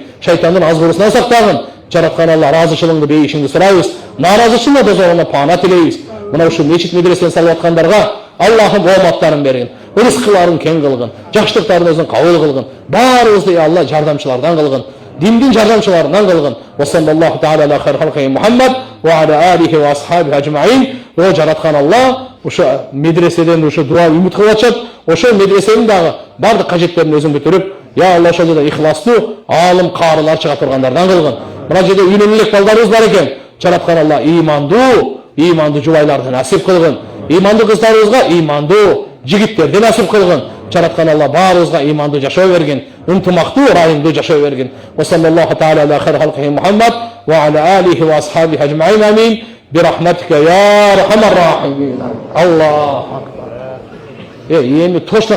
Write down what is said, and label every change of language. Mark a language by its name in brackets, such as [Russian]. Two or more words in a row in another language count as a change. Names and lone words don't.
[Kyrgyz] Шайтандын азгырысынан сактагын. Жараткан Алла ыраазычылыгыңды, бейишиңди сурайбыз. Нааразычылыгына дозоруна паана тилейбиз. Мына ушул мечит медресени салып аткандарга Аллахым ооматтарын бергин, рызкыларын кең кылгын, жакшылыктарын өзүң кабыл кылгын. Баарыбызды я Алла жардамчылардан кылгын, диндин жардамчыларынан кылгын. [Arabic] وصلى الله تعالى على خير خلقه محمد وعلى آله وأصحابه أجمعين. [Kyrgyz] О жараткан Алла ушу медреседен ушу дуа үмүт кылып атышат. Ошол медресенин дагы бардык кажеттерин өзүң бүтүрүп, я Алла ошол жерде ихластуу аалым, каарылар чыга тургандардан кылгын. Мына жерде үйнөн элек балдарыбыз бар экен. Жараткан Алла ыймандуу жубайларды насип кылгын. Ыймандуу кыздарыбызга ыймандуу жигиттерди насип кылгын. Жараткан Алла баарыбызга ыймандуу жашоо бергин, ынтымактуу, ырайымдуу жашоо бергин. [Arabic] وصلى الله تعالى على خير خلقه محمد وعلى آله وأصحابه أجمعين. [Kyrgyz] Амин. [Arabic] برحمتك يا أرحم الراحمين. الله أكبر. [Kyrgyz] Endi точно